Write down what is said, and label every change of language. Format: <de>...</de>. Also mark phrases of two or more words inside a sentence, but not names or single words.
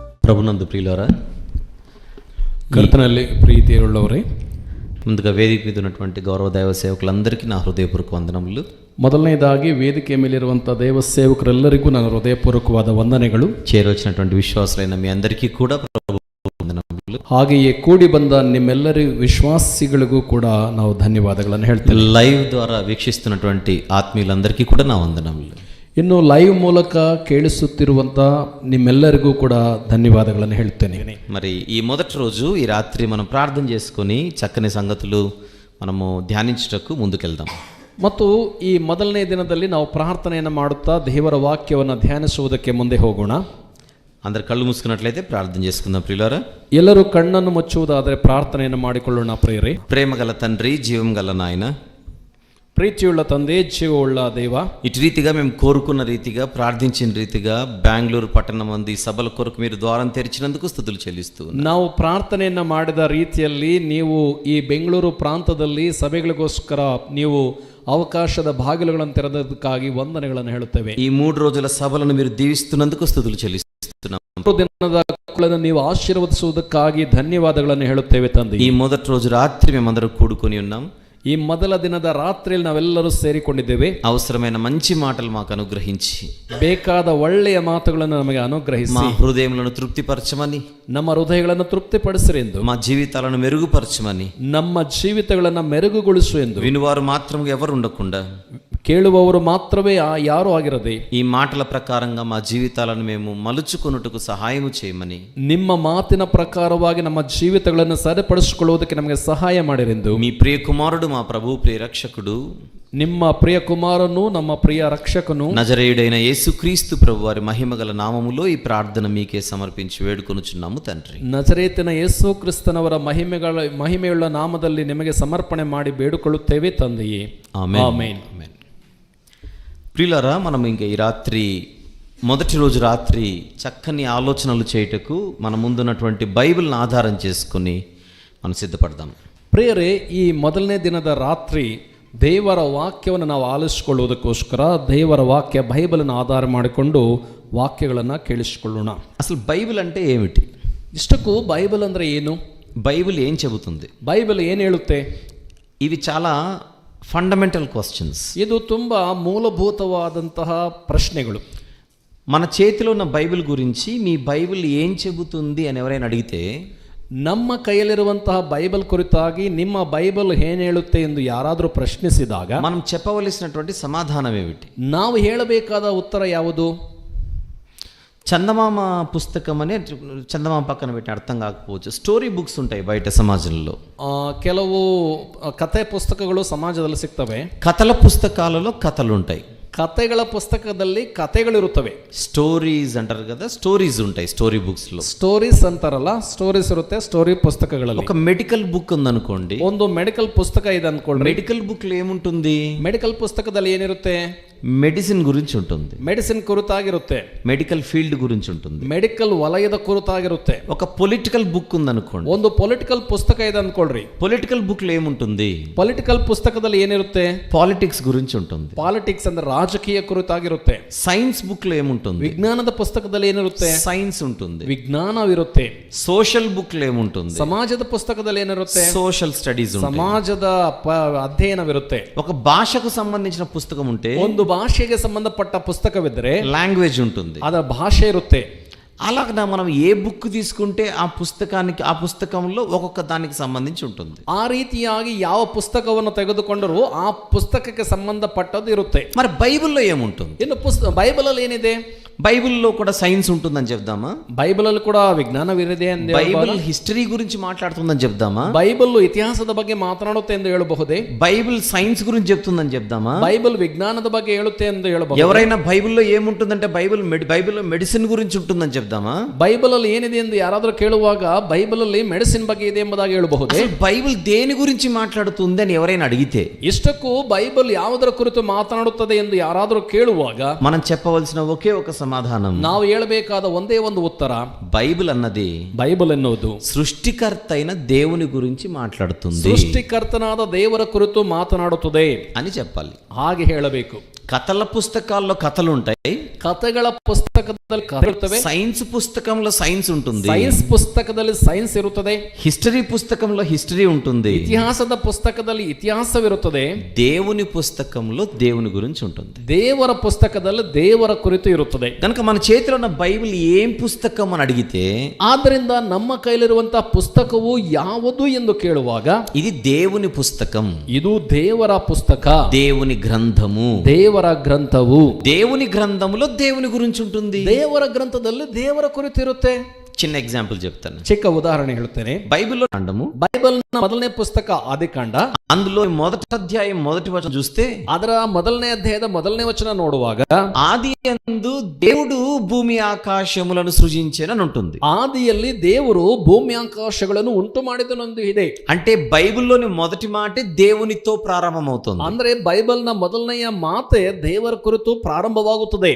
<te>ప్రభునందు ప్రియులారా,</te> <kn>ಕರ್ತನಲ್ಲಿ ಪ್ರೀತಿಯುಳ್ಳವರೇ,</kn> <te>ముందుగా వేదిక మీద ఉన్నటువంటి గౌరవ దైవ సేవకులందరికీ నా హృదయపూర్వక వందనములు.</te> <kn>ಮೊದಲನೇದಾಗಿ ವೇದಿಕೆ ಮೇಲಿರುವಂಥ ದೈವ ಸೇವಕರೆಲ್ಲರಿಗೂ ನನ್ನ ಹೃದಯಪೂರ್ವಕವಾದ ವಂದನೆಗಳು.</kn> <te>చేరొచ్చినటువంటి విశ్వాసులైన మీ అందరికీ కూడా ప్రభు వందనములు.</te> <kn>ಹಾಗೆಯೇ ಕೂಡಿ ಬಂದ ನಿಮ್ಮೆಲ್ಲರಿಗೂ ವಿಶ್ವಾಸಿಗಳಿಗೂ ಕೂಡ ನಾವು ಧನ್ಯವಾದಗಳನ್ನು ಹೇಳ್ತೇವೆ.</kn> <te>లైవ్ ద్వారా వీక్షిస్తున్నటువంటి ఆత్మీయులందరికీ కూడా నా వందనములు.</te> <kn>ಇನ್ನು ಲೈವ್ ಮೂಲಕ ಕೇಳಿಸುತ್ತಿರುವಂಥ ನಿಮ್ಮೆಲ್ಲರಿಗೂ ಕೂಡ ಧನ್ಯವಾದಗಳನ್ನು ಹೇಳ್ತೇನೆ.</kn> <te>మరి ఈ మొదటి రోజు ఈ రాత్రి మనం ప్రార్థన చేసుకొని చక్కని సంగతులు మనము ధ్యానించుటకు ముందుకెళ్దాం.</te> <kn>ಮತ್ತು ಈ ಮೊದಲನೇ ದಿನದಲ್ಲಿ ನಾವು ಪ್ರಾರ್ಥನೆಯನ್ನು ಮಾಡುತ್ತಾ ದೇವರ ವಾಕ್ಯವನ್ನು ಧ್ಯಾನಿಸುವುದಕ್ಕೆ ಮುಂದೆ ಹೋಗೋಣ.</kn> <te>అందరు కళ్ళు మూసుకున్నట్లయితే ప్రార్థన చేసుకుందాం ప్రియులారా.</te> <kn>ಎಲ್ಲರೂ ಕಣ್ಣನ್ನು ಮುಚ್ಚುವುದಾದರೆ ಪ್ರಾರ್ಥನೆಯನ್ನು ಮಾಡಿಕೊಳ್ಳೋಣ. ಪ್ರಿಯರೇ,</kn> <te>ప్రేమ గల తండ్రి, జీవం గల నాయన,</te> <kn>ಪ್ರೀತಿಯುಳ್ಳ ತಂದೆ, ಜೀವವುಳ್ಳ ದೇವ,</kn> <te>ఇటు రీతిగా మేము కోరుకున్న రీతిగా ప్రార్థించిన రీతిగా బెంగళూరు పట్టణం మంది సభల కొరకు మీరు ద్వారం తెరిచినందుకు స్తుతులు చెల్లిస్తూ</te> <kn>ನಾವು ಪ್ರಾರ್ಥನೆಯನ್ನು ಮಾಡಿದ ರೀತಿಯಲ್ಲಿ ನೀವು ಈ ಬೆಂಗಳೂರು ಪ್ರಾಂತದಲ್ಲಿ ಸಭೆಗಳಿಗೋಸ್ಕರ ನೀವು ಅವಕಾಶದ ಬಾಗಿಲುಗಳನ್ನು ತೆರೆದದಕ್ಕಾಗಿ ವಂದನೆಗಳನ್ನು ಹೇಳುತ್ತೇವೆ.</kn> <te>ఈ 3 రోజుల సభలను మీరు దీవిస్తున్నందుకు స్తుతులు చెల్లిస్తున్నాం.</te> <kn>3 ದಿನದ ಮಕ್ಕಳನ್ನು ನೀವು ಆಶೀರ್ವದಿಸುವುದಕ್ಕಾಗಿ ಧನ್ಯವಾದಗಳನ್ನು ಹೇಳುತ್ತೇವೆ ತಂದೆ.</kn> <te>ఈ మొదటి రోజు రాత్రి మేమందరం కూడుకొని ఉన్నాం.</te> <kn>ಈ ಮೊದಲ ದಿನದ ರಾತ್ರಿಯಲ್ಲಿ ನಾವೆಲ್ಲರೂ ಸೇರಿಕೊಂಡಿದ್ದೇವೆ.</kn> <te>అవసరమైన మంచి మాటలు మాకు అనుగ్రహించి</te> <kn>ಬೇಕಾದ ಒಳ್ಳೆಯ ಮಾತುಗಳನ್ನು ನಮಗೆ ಅನುಗ್ರಹಿಸಿ</kn> <te>మా హృదయములను తృప్తిపరచమని,</te> <kn>ನಮ್ಮ ಹೃದಯಗಳನ್ನು ತೃಪ್ತಿಪಡಿಸಿರಿ ಎಂದು,</kn> <te>మా జీవితాలను మెరుగుపరచమని,</te> <kn>ನಮ್ಮ ಜೀವಿತಗಳನ್ನು ಮೆರುಗುಗೊಳಿಸು ಎಂದು,</kn> <te>వినువారు మాత్రం ఎవరు ఉండకుండా</te> <kn>ಕೇಳುವವರು ಮಾತ್ರವೇ ಯಾರೂ ಆಗಿರದೆ</kn> <te>ఈ మాటల ప్రకారంగా మా జీవితాలను మేము మలుచుకొనుటకు సహాయము చేయమని,</te> <kn>ನಿಮ್ಮ ಮಾತಿನ ಪ್ರಕಾರವಾಗಿ ನಮ್ಮ ಜೀವಿತಗಳನ್ನು ಸರಿಪಡಿಸಿಕೊಳ್ಳುವುದಕ್ಕೆ ನಮಗೆ ಸಹಾಯ ಮಾಡಿರೆಂದು,</kn> <te>మీ ప్రియ కుమారుడు మా ప్రభు ప్రియ రక్షకుడు</te> <kn>ನಿಮ್ಮ ಪ್ರಿಯ ಕುಮಾರನು ನಮ್ಮ ಪ್ರಿಯ ರಕ್ಷಕನು</kn> <te>నజరేయుడైన యేసుక్రీస్తు ప్రభు వారి మహిమగల నామములో ఈ ప్రార్థన మీకే సమర్పించి వేడుకొనుచున్నాము తండ్రి.</te> <kn>ನಜರೇತಿನ ಯೇಸು ಕ್ರಿಸ್ತನವರ ಮಹಿಮೆಯುಳ್ಳ ನಾಮದಲ್ಲಿ ನಿಮಗೆ ಸಮರ್ಪಣೆ ಮಾಡಿ ಬೇಡಿಕೊಳ್ಳುತ್ತೇವೆ ತಂದೆಯೇ.</kn> <te>ఆమేన్.</te> <kn>ಆಮೆನ್.</kn> <te>ప్రియులారా, మనం ఇంకా ఈ రాత్రి మొదటి రోజు రాత్రి చక్కని ఆలోచనలు చేయుటకు మన ముందున్నటువంటి బైబిల్ని ఆధారం చేసుకుని మనం సిద్ధపడదాం.</te> <kn>ಪ್ರಿಯರೇ, ಈ ಮೊದಲನೇ ದಿನದ ರಾತ್ರಿ ದೇವರ ವಾಕ್ಯವನ್ನು ನಾವು ಆಲಿಸಿಕೊಳ್ಳುವುದಕ್ಕೋಸ್ಕರ ದೇವರ ವಾಕ್ಯ ಬೈಬಲನ್ನು ಆಧಾರ ಮಾಡಿಕೊಂಡು ವಾಕ್ಯಗಳನ್ನು ಕೇಳಿಸಿಕೊಳ್ಳೋಣ.</kn> <te>అసలు బైబిల్ అంటే ఏమిటి?</te> <kn>ಇಷ್ಟಕ್ಕೂ ಬೈಬಲ್ ಅಂದರೆ ಏನು?</kn> <te>బైబిల్ ఏం చెబుతుంది?</te> <kn>ಬೈಬಲ್ ಏನು ಹೇಳುತ್ತೆ?</kn> <te>ఇవి చాలా</te> <en>fundamental questions.</en> <kn>ಇದು ತುಂಬ ಮೂಲಭೂತವಾದಂತಹ ಪ್ರಶ್ನೆಗಳು.</kn> <te>మన చేతిలో ఉన్న బైబిల్ గురించి మీ బైబిల్ ఏం చెబుతుంది అని ఎవరైనా అడిగితే,</te> <kn>ನಮ್ಮ ಕೈಯಲ್ಲಿರುವಂತಹ ಬೈಬಲ್ ಕುರಿತಾಗಿ ನಿಮ್ಮ ಬೈಬಲ್ ಏನು ಹೇಳುತ್ತೆ ಎಂದು ಯಾರಾದರೂ ಪ್ರಶ್ನಿಸಿದಾಗ</kn> <te>మనం చెప్పవలసినటువంటి సమాధానం ఏమిటి?</te> <kn>ನಾವು ಹೇಳಬೇಕಾದ ಉತ್ತರ ಯಾವುದು?</kn> <te>చందమామ పుస్తకం అనే చందమామ పక్కన పెట్టి అర్థం కాకపోవచ్చు.</te> <en>story books</en> <te>ఉంటాయి బయట సమాజంలో.</te> <kn>ಕೆಲವು ಕಥೆ ಪುಸ್ತಕಗಳು ಸಮಾಜದಲ್ಲಿ ಸಿಗ್ತವೆ.</kn> <te>కథల పుస్తకాలలో కథలు ఉంటాయి.</te> <kn>ಕಥೆಗಳ ಪುಸ್ತಕದಲ್ಲಿ ಕಥೆಗಳಿರುತ್ತವೆ.</kn> <te>స్టోరీస్ అంటారు కదా, స్టోరీస్ ఉంటాయి</te> <en>story books</en> <te>లో.</te> <kn>ಸ್ಟೋರೀಸ್ ಅಂತಾರಲ್ಲ, ಸ್ಟೋರೀಸ್ ಇರುತ್ತೆ ಸ್ಟೋರಿ ಪುಸ್ತಕಗಳಲ್ಲಿ.</kn> <te>ఒక</te> <en>medical book</en> <te>ఉందనుకోండి,</te> <kn>ಒಂದು ಮೆಡಿಕಲ್ ಪುಸ್ತಕ ಇದೆ ಅನ್ಕೊಳ್ಳಿ.</kn> <en>medical book</en> <te>లో ఏముంటుంది?</te> <kn>ಮೆಡಿಕಲ್ ಪುಸ್ತಕದಲ್ಲಿ ಏನಿರುತ್ತೆ?</kn> <te>మెడిసిన్ గురించి ఉంటుంది,</te> <kn>ಮೆಡಿಸಿನ್ ಕುರಿತಾಗಿರುತ್ತೆ,</kn> <en>medical field</en> <te>గురించి ఉంటుంది.</te> <kn>ಮೆಡಿಕಲ್ ವಲಯದ ಕುರಿತಾಗಿರುತ್ತೆ.</kn> <te>ఒక</te> <en>political book</en> <te>ఉందనుకోండి,</te> <kn>ಒಂದು ಪೊಲಿಟಿಕಲ್ ಪುಸ್ತಕ ಇದೆ ಅನ್ಕೊಳ್ರಿ.</kn> <en>political book</en> <te>లో ఏముంటుంది?</te> <kn>ಪೊಲಿಟಿಕಲ್ ಪುಸ್ತಕದಲ್ಲಿ ಏನಿರುತ್ತೆ?</kn> <te>పాలిటిక్స్ గురించి ఉంటుంది.</te> <kn>ಪಾಲಿಟಿಕ್ಸ್ ಅಂದ್ರೆ ರಾಜಕೀಯ ಕುರಿತಾಗಿರುತ್ತೆ.</kn> <en>science book</en> <te>లో ఏముంటుంది?</te> <kn>ವಿಜ್ಞಾನದ ಪುಸ್ತಕದಲ್ಲಿ ಏನಿರುತ್ತೆ?</kn> <te>సైన్స్ ఉంటుంది.</te> <kn>ವಿಜ್ಞಾನವಿರುತ್ತೆ.</kn> <en>social book</en> <te>లో ఏముంటుంది?</te> <kn>ಸಮಾಜದ ಪುಸ್ತಕದಲ್ಲಿ ಏನಿರುತ್ತೆ?</kn> <en>social studies</en> <te>ఉంటాయి.</te> <kn>ಸಮಾಜದ ಅಧ್ಯಯನವಿರುತ್ತೆ.</kn> <te>ఒక భాషకు సంబంధించిన పుస్తకం ఉంటే,</te> <kn>ಒಂದು ಭಾಷೆಗೆ ಸಂಬಂಧಪಟ್ಟ ಪುಸ್ತಕವಿದ್ದರೆ</kn> <te>లాంగ్వేజ్ ఉంటుంది,</te> <kn>ಅದರ ಭಾಷೆ ಇರುತ್ತೆ.</kn> <te>అలాగ మనం ఏ బుక్ తీసుకుంటే ఆ పుస్తకంలో ఒక్కొక్క దానికి సంబంధించి ఉంటుంది.</te> <kn>ಆ ರೀತಿಯಾಗಿ ಯಾವ ಪುಸ್ತಕವನ್ನು ತೆಗೆದುಕೊಂಡರೂ ಆ ಪುಸ್ತಕಕ್ಕೆ ಸಂಬಂಧಪಟ್ಟದ್ದು ಇರುತ್ತೆ.</kn> <te>మరి బైబిల్లో ఏముంటుంది?</te> <kn>ಇನ್ನು ಬೈಬಲ್ ಅಲ್ಲಿ ಏನಿದೆ?</kn> <te>బైబిల్లో కూడా సైన్స్ ఉంటుందని చెప్దామా?</te> <kn>ಬೈಬಲ್ ಅಲ್ಲಿ ಕೂಡ ವಿಜ್ಞಾನವಿದೆ ಎಂದು</kn> <te>బైబిల్ హిస్టరీ గురించి మాట్లాడుతుందని చెప్దామా?</te> <kn>ಬೈಬಲ್ ಇತಿಹಾಸದ ಬಗ್ಗೆ ಮಾತನಾಡುತ್ತೆ ಎಂದು ಹೇಳಬಹುದೇ?</kn> <te>బైబిల్ సైన్స్ గురించి చెప్తుందని చెప్దామా?</te> <kn>ಬೈಬಲ್ విజ్ఞాನದ ಬಗ್ಗೆ ಹೇಳುತ್ತೆ ಎಂದು ಹೇಳಬಹುದು.</kn> <te>ఎవరైనా బైబిల్లో ఏముంటుందంటే బైబిల్లో మెడిసిన్ గురించి ఉంటుందని చెప్దామా?</te> <kn>ಬೈಬಲ್ ಅಲ್ಲಿ ಏನಿದೆ ಎಂದು ಯಾರಾದರೂ ಕೇಳುವಾಗ ಬೈಬಲ್ ಅಲ್ಲಿ ಮೆಡಿಸಿನ್ ಬಗ್ಗೆ ಇದೆ ಎಂಬುದಾಗಿ ಹೇಳಬಹುದೇ?</kn> <te>బైబిల్ దేని గురించి మాట్లాడుతుంది అని ఎవరైనా అడిగితే,</te> <kn>ಇಷ್ಟಕ್ಕೂ ಬೈಬಲ್ ಯಾವುದರ ಕುರಿತು ಮಾತನಾಡುತ್ತದೆ ಎಂದು ಯಾರಾದರೂ ಕೇಳುವಾಗ</kn> <te>మనం చెప్పవలసిన ఒకే ఒక సమాధానం,</te> <kn>ನಾವು ಹೇಳಬೇಕಾದ ಒಂದೇ ಒಂದು ಉತ್ತರ,</kn> <te>బైబిల్ అన్నది</te> <kn>ಬೈಬಲ್ ಎನ್ನುವುದು</kn> <te>సృష్టికర్త అయిన దేవుని గురించి మాట్లాడుతుంది,</te> <kn>ಸೃಷ್ಟಿಕರ್ತನಾದ ದೇವರ ಕುರಿತು ಮಾತನಾಡುತ್ತದೆ</kn> <te>అని చెప్పాలి.</te> <kn>ಹಾಗೆ ಹೇಳಬೇಕು.</kn> <te>కథల పుస్తకాల్లో కథలు ఉంటాయి,</te> <kn>ಕಥೆಗಳ ಪುಸ್ತಕದಲ್ಲಿ ಕಥೆ ಇರುತ್ತವೆ,</kn> <te>సైన్స్ పుస్తకంలో సైన్స్ ఉంటుంది,</te> <kn>ಸೈನ್ಸ್ ಪುಸ್ತಕದಲ್ಲಿ ಸೈನ್ಸ್ ಇರುತ್ತದೆ,</kn> <te>హిస్టరీ పుస్తకంలో హిస్టరీ ఉంటుంది,</te> <kn>ಇತಿಹಾಸದ ಪುಸ್ತಕದಲ್ಲಿ ಇತಿಹಾಸವಿರುತ್ತದೆ,</kn> <te>దేవుని పుస్తకంలో దేవుని గురించి ఉంటుంది.</te> <kn>ದೇವರ ಪುಸ್ತಕದಲ್ಲಿ ದೇವರ ಕುರಿತು ಇರುತ್ತದೆ.</kn> <te>కనుక మన చేతిలో ఉన్న బైబిల్ ఏం పుస్తకం అని అడిగితే,</te> <kn>ಆದ್ದರಿಂದ ನಮ್ಮ ಕೈಲಿರುವಂತಹ ಪುಸ್ತಕವು ಯಾವುದು ಎಂದು ಕೇಳುವಾಗ</kn> <te>ఇది దేవుని పుస్తకం,</te> <kn>ಇದು ದೇವರ ಪುಸ್ತಕ,</kn> <te>దేవుని గ్రంథము.</te> <kn>ದೇವರ ಗ್ರಂಥವು.</kn> <te>దేవుని గ్రంథములో దేవుని గురించి ఉంటుంది.</te> <kn>ದೇವರ ಗ್ರಂಥದಲ್ಲಿ ದೇವರ ಕುರಿತು ಇರುತ್ತೆ.</kn> <te>చిన్న ఎగ్జాంపుల్ చెప్తాను.</te> <kn>ಚಿಕ್ಕ ಉದಾಹರಣೆ ಹೇಳ್ತೇನೆ.</kn> <te>బైబిల్లో కాండము,</te> <kn>ಬೈಬಲ್ನ ಮೊದಲನೇ ಪುಸ್ತಕ ಆದಿಕಾಂಡ,</kn> <te>అందులో మొదటి అధ్యాయం మొదటి వచనం చూస్తే,</te> <kn>ಅದರ ಮೊದಲನೇ ಅಧ್ಯಾಯದ ಮೊದಲನೇ ವಚನ ನೋಡುವಾಗ</kn> <te>ఆది యందు దేవుడు భూమి ఆకాశములను సృజించెనని ఉంటుంది.</te> <kn>ಆದಿಯಲ್ಲಿ ದೇವರು ಭೂಮಿ ಆಕಾಶಗಳನ್ನು ಉಂಟು ಮಾಡಿದನೊಂದು ಇದೆ.</kn> <te>అంటే బైబిల్లోని మొదటి మాటే దేవునితో ప్రారంభమవుతుంది.</te> <kn>ಅಂದ್ರೆ ಬೈಬಲ್ನ ಮೊದಲನೆಯ ಮಾತೆ ದೇವರ ಕುರಿತು ಪ್ರಾರಂಭವಾಗುತ್ತದೆ.</kn>